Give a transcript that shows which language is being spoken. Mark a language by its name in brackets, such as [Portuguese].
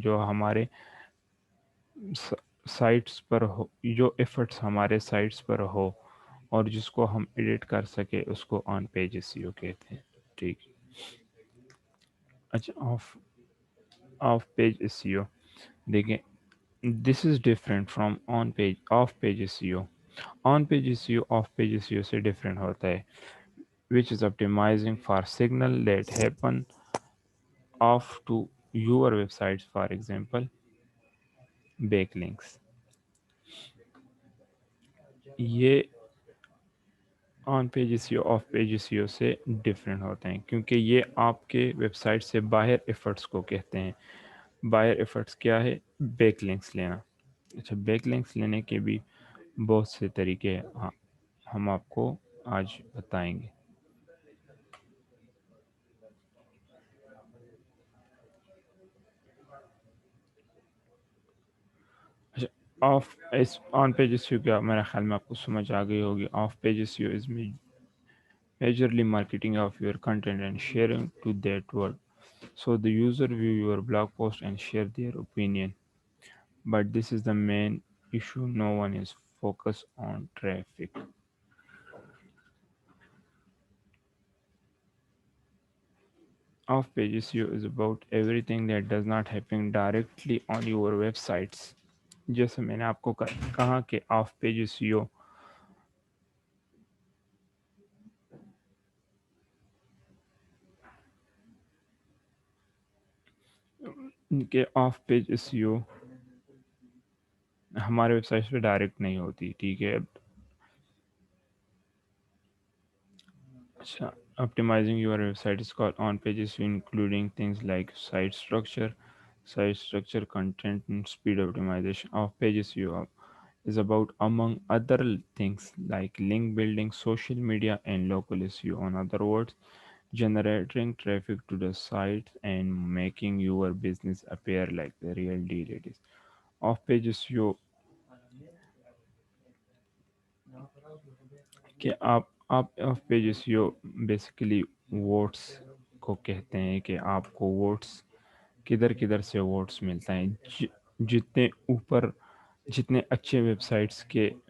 [Urdu] جو ہمارے سائٹس پر ہو, جو ایفرٹس ہمارے سائٹس پر ہو اور جس کو ہم ایڈٹ کر سکے, اس کو آن پیج SEO کہتے ہیں. ٹھیک. اچھا, [English] off page SEO [Urdu] دیکھیں, [English] This is different from off page SEO. [Urdu] On page SEO of page SEO سے ڈفرینٹ ہوتا ہے, [English] which is optimizing for signal that happen off to your websites, for example backlinks. [Urdu] یہ آن page S E O of page S E او سے different ہوتے ہیں، کیونکہ یہ آپ کے ویب سائٹ سے باہر ایفرٹس کو کہتے ہیں۔ باہر ایفرٹس کیا ہے؟ بیک لنکس لینا۔ اچھا، بیک لنکس لینے کے بھی بہت سے طریقے ہم آپ کو آج بتائیں گے۔ اچھا، آن پیج ایس ای او کیا، میرا خیال میں آپ کو سمجھ آ گئی ہوگی۔ Of page S E O is [English] majorly marketing of your content and sharing to that world. So the user view your blog post and share their opinion. But this is the main issue. No one is focused on traffic. Off page SEO is about everything that does not happen directly on your websites. [Urdu] جیسے میں نے آپ کو کہا کہ of page SEO کہ of page SEO ہمارے web site پہ ڈائریکٹ نہیں ہوتی، ٹھیک ہے۔ اچھا، [English] optimizing your website is called on pages, including things like site structure, content, and speed optimization. Off pages you is about, among other things, like link building, social media, and local SEO. In other words, generating traffic to the site and making your business appear like the real deal it is. Off pages you [Urdu] کہ آپ of pages you basically votes کو کہتے ہیں کہ آپ کو votes کدھر کدھر سے ووٹس ملتا ہے۔ جتنے اوپر، جتنے اچھے ویب سائٹس کے